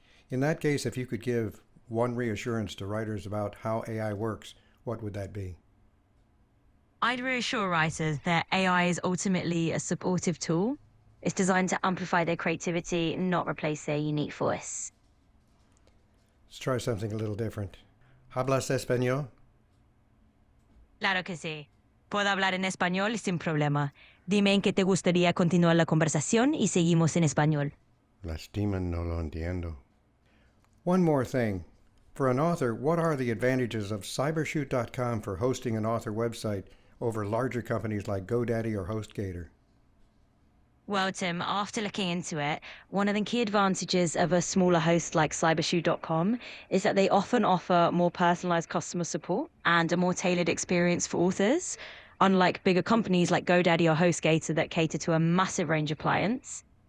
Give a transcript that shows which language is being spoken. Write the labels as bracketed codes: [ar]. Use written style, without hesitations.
[en] In that case, if you could give one reassurance to writers about how AI works, what would that be? I'd reassure writers that AI is ultimately a supportive tool. It's designed to amplify their creativity, not replace their unique voice. Let's try something a little different. [es] ¿Hablas español? Claro que sí. Puedo hablar en español sin problema. Dime en qué te gustaría continuar la conversación y seguimos en español. Lastima, no lo entiendo. [en] One more thing. For an author, what are the advantages of cybershoot.com for hosting an author website over larger companies like GoDaddy or HostGator? Well, Tim, after looking into it, one of the key advantages of a smaller host like cybershoe.com is that they often offer more personalized customer support and a more tailored experience for authors, unlike bigger companies like GoDaddy or HostGator that cater to a massive range of clients.